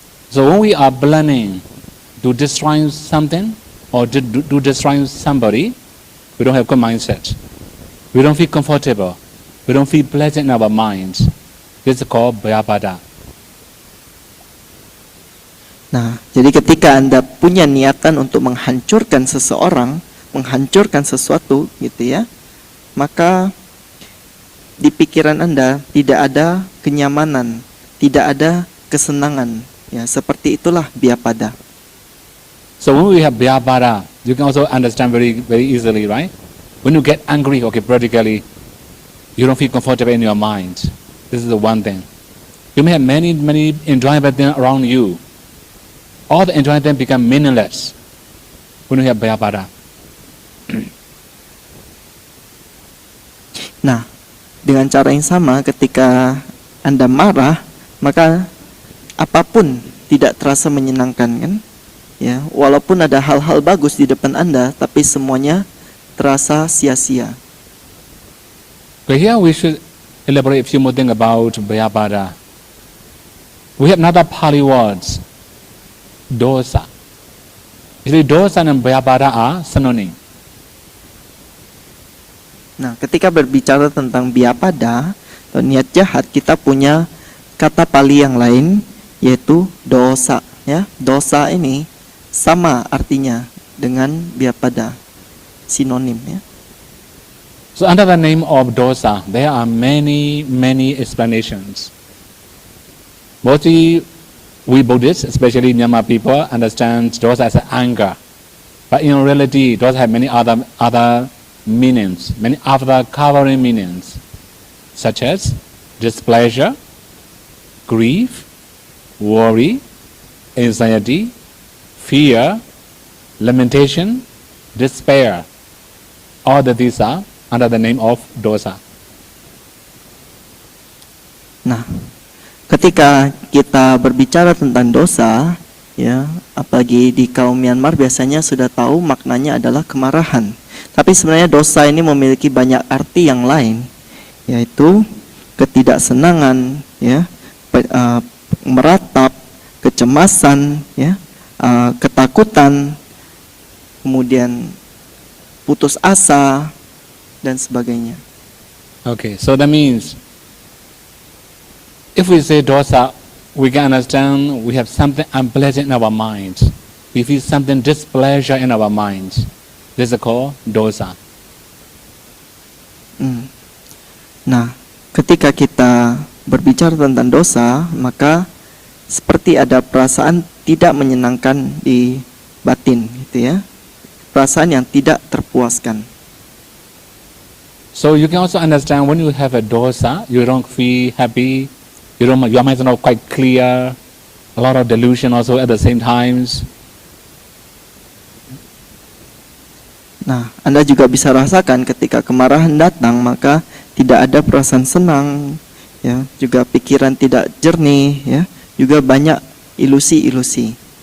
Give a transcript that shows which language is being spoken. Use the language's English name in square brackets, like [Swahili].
[English] So when we are planning to destroy something or to destroy somebody, we don't have good mindset. We don't feel comfortable. We don't feel pleasant in our minds. This is called Bhayabada. [Indonesian] Nah, jadi ketika Anda punya niatan untuk menghancurkan seseorang, menghancurkan sesuatu gitu ya, maka di pikiran Anda tidak ada kenyamanan, tidak ada kesenangan. Ya, seperti itulah Bhayabada. [English] So when we have Bhayabada, you can also understand very easily, right? When you get angry, okay, practically, you don't feel comfortable in your mind. This is the one thing. You may have many enjoyable things around you. All the enjoyable things become meaningless when you have Bhayapada. [Indonesian] Nah, dengan cara yang sama ketika Anda marah, maka apapun tidak terasa menyenangkan kan? Ya, walaupun ada hal-hal bagus di depan Anda, tapi semuanya terasa sia-sia. [English] But here we should elaborate a few more things about Bhayapada. We have another Pali words, dosa. [Indonesian] Jadi dosa dan Bhayapada [English] are synonym. [Indonesian] Nah, ketika berbicara tentang biapada atau niat jahat, kita punya kata Pali yang lain yaitu dosa. Ya, dosa ini sama artinya dengan biapada, sinonim. Ya. [English] So under the name of dosa, there are many explanations. Mostly, we Buddhists, especially Myanmar people, understand dosa as anger. But in reality, dosa have many other meanings, many other covering meanings, such as displeasure, grief, worry, anxiety, fear, lamentation, despair. All of these are under the name of dosa. [Indonesian] Nah, ketika kita berbicara tentang dosa, ya, apalagi di kaum Myanmar biasanya sudah tahu maknanya adalah kemarahan. Tapi sebenarnya dosa ini memiliki banyak arti yang lain, yaitu ketidaksenangan, ya, meratap, kecemasan, ya, ketakutan, kemudian putus asa dan sebagainya. [English] Okay, so that means if we say dosa, we can understand we have something unpleasant in our minds. We feel something displeasure in our minds. This is called dosa. [Indonesian] Nah, ketika kita berbicara tentang dosa, maka seperti ada perasaan tidak menyenangkan di batin, gitu ya. Perasaan yang tidak terpuaskan. [English] So you can also understand when you have a dosa, you don't feel happy. Your mind is not quite clear. A lot of delusion also at the same times. [Indonesian] Nah, Anda juga bisa rasakan ketika kemarahan datang, maka tidak ada perasaan senang, ya, juga pikiran tidak jernih, ya, juga banyak ilusi-ilusi.